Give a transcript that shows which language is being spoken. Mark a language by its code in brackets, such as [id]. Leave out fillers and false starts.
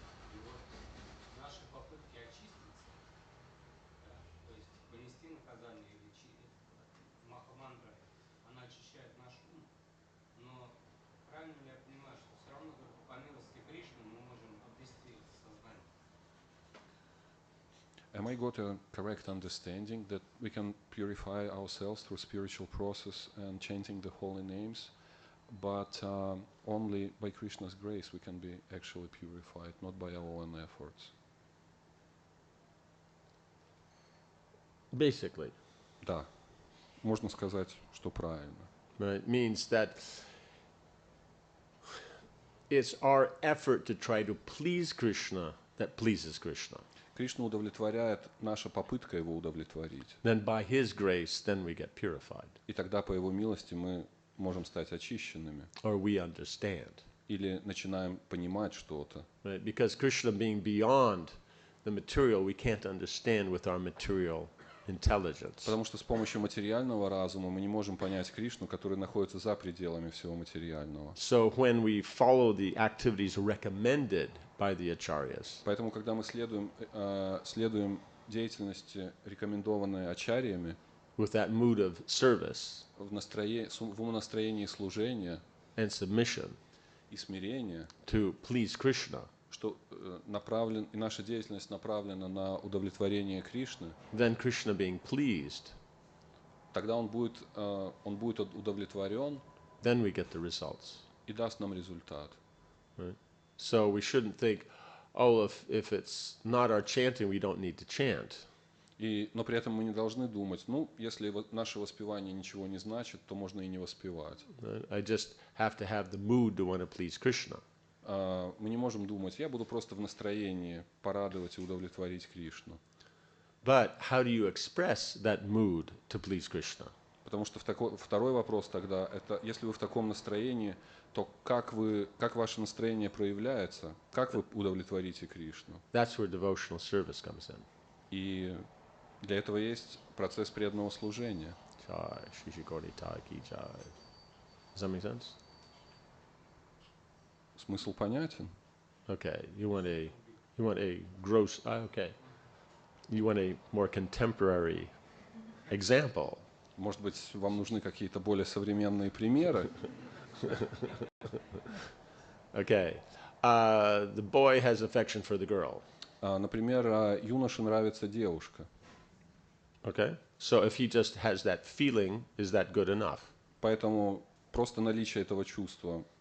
[ru] И вот наши попытки очиститься, да, то есть понести наказание или Махамантра, она очищает наш ум, но правильно ли я понимаю, что все равно только по милости Кришны мы можем обрести сознание? [en] Am I got a correct understanding that we can purify ourselves through spiritual process and chanting the holy names, but only by Krishna's grace we can be actually purified, not by our own efforts? Basically. [ru] Да, можно сказать, что правильно. [en] Right? It means that it's our effort to try to please Krishna that pleases Krishna. [ru] Кришна удовлетворяет наша попытка его удовлетворить. [en] Then by his grace, then we get purified. [ru] И тогда по его милости мы можем стать очищенными. [en] Or we understand. [ru] Или начинаем понимать что-то. [en] Right? Because Krishna being beyond the material, we can't understand with our material intelligence. [ru] Потому что с помощью материального разума мы не можем понять Кришну, который находится за пределами всего материального. [en] So when we follow the activities recommended by the acharyas, [ru] Поэтому, когда мы следуем деятельности, рекомендованной ачарьями, [en] with that mood of service [ru] в настроении служения [en] and submission [ru] и смирения, [en] to please Krishna, [ru] что и наша деятельность направлена на удовлетворение Кришны, [en] then Krishna being pleased, [ru] тогда он будет удовлетворен [en] then we get the results. [ru] и даст нам результат. [en] Right? So we shouldn't think, oh, if it's not our chanting, we don't need to chant. [ru] Но при этом мы не должны думать, если наше воспевание ничего не значит, то можно и не воспевать. [en] Right? I just have to have the mood to want to please Krishna. [ru] Мы не можем думать, я буду просто в настроении порадовать и удовлетворить Кришну. [en] But how do you express that mood to please Krishna? [ru] Потому что второй вопрос тогда, это если вы в таком настроении, то как ваше настроение проявляется, как вы удовлетворите Кришну? [en] That's where devotional service comes in. [ru] И для этого есть процесс преданного служения. [en] Jai, Shri Shri Gauri Nitai ki jai. Does that make sense? [ru] Смысл понятен? [en] Okay, you want a gross, okay. You want a more contemporary example. [ru] Может быть, вам нужны какие-то более современные примеры? [en] Okay. The boy has affection for the girl. [ru] Например, юноше нравится девушка. [en] Okay? So if he just has that feeling, is that good enough? [ru] Поэтому просто наличие этого чувства